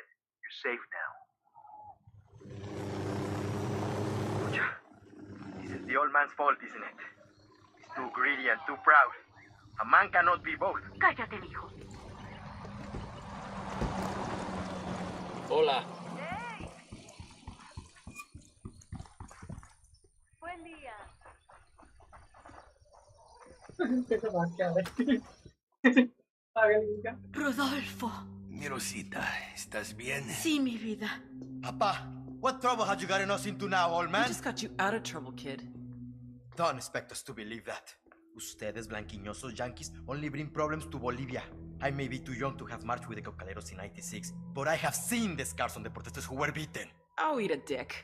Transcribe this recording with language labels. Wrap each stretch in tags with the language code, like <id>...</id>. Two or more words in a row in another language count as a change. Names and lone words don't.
<en>You're safe now. This is the old man's fault, isn't it? He's too greedy and too proud. A man cannot be both.</en> <es>Cállate, hijo. Hola. Buen día.</es> <hi>कैसे भाग के आ रहा है पागल इनका</hi> <es>Rodolfo. Mi Rosita, ¿estás bien? Sí, mi vida.</es> <en>Papa, what trouble had you gotten us into now, old We man? just got you out of trouble, kid. Don't expect us to believe that.</en> <es>Ustedes, blanquiñosos yankees,</es> <en>only bring problems to Bolivia. I may be too young to have marched with the cocaleros in '96, but I have seen the scars on the protesters who were beaten. Oh, eat a dick.</en>